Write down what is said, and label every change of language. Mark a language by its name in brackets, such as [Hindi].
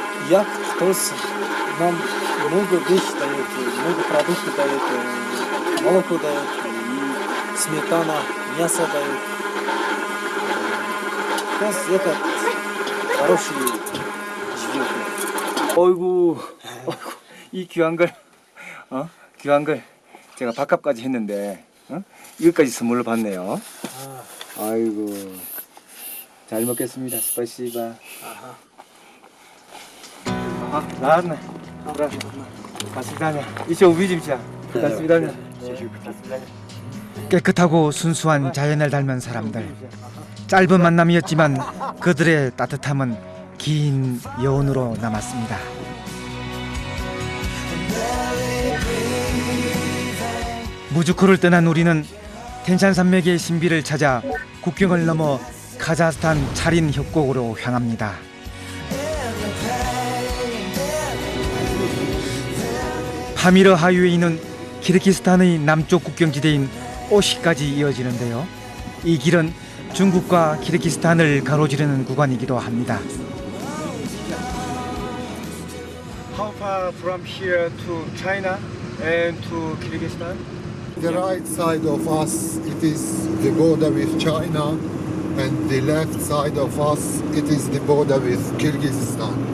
[Russian] Як ТОС нам много вещей дает, много продуктов дает, молоко дает, и сметана, мясо дает. ТОС это хороший животное. [Korean] 어이구, 이 귀한 걸, 귀한 걸 제가 밥값까지 했는데, 이것까지 선물로 받네요. 아이고, 잘 먹겠습니다. 스파시바. [Russian] ладно. До свидания. Еще увидимся. До свидания. [Korean] 깨끗하고 순수한 자연을 닮은 사람들. 짧은 만남이었지만 그들의 따뜻함은 긴 여운으로 남았습니다. 무주코를 떠난 우리는 텐산 산맥의 신비를 찾아 국경을 넘어 카자흐스탄 차린 협곡으로 향합니다. 파미르 하이웨이는 키르기스탄의 남쪽 국경지대인 오시까지 이어지는데요. 이 길은 중국과 키르기스탄을 가로지르는 구간이기도 합니다. [English] How far from here to China and to Kyrgyzstan? The right side of us, it is the border with China, and the left side of us, it is the border with Kyrgyzstan.